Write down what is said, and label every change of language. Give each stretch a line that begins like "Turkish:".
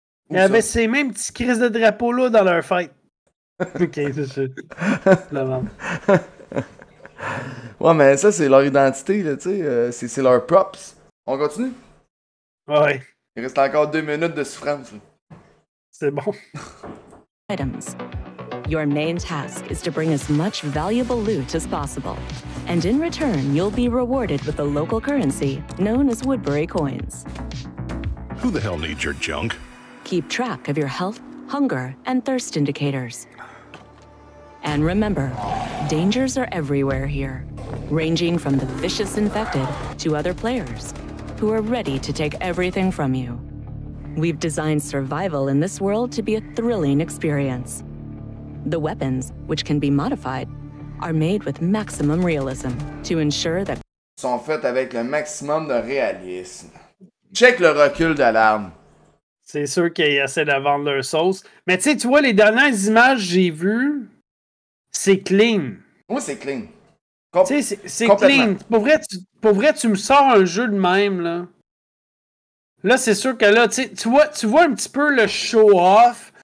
French: Il y avait ces mêmes petits crises de drapeaux-là dans leur fête. Ok, c'est ça. Ouais, mais ça, c'est leur identité, là, tu sais. C'est leur props. On continue? Ouais. Il reste encore 2 minutes de souffrance. C'est bon.
English: Items. Your main task is to bring as much valuable loot as possible. And in return, you'll be rewarded with the local currency known as Woodbury coins. Who the hell needs your junk? Keep track of your health, hunger, and thirst indicators. And remember, dangers are everywhere here, ranging from the vicious infected to other players who are ready to take everything from you. We've designed survival in this world to be a thrilling experience. The weapons, which can be modified, are made with maximum realism to ensure that
French: sont faits avec le maximum de réalisme. Check le recul de l'arme. C'est sûr qu'ils essaient de vendre leur sauce. Mais tu sais, tu vois, les dernières images que j'ai vues, c'est clean. Oui, c'est clean. Tu sais, c'est clean. Pour vrai, tu me sors un jeu de même, là. Là, c'est sûr que là, tu vois un petit peu le show-off.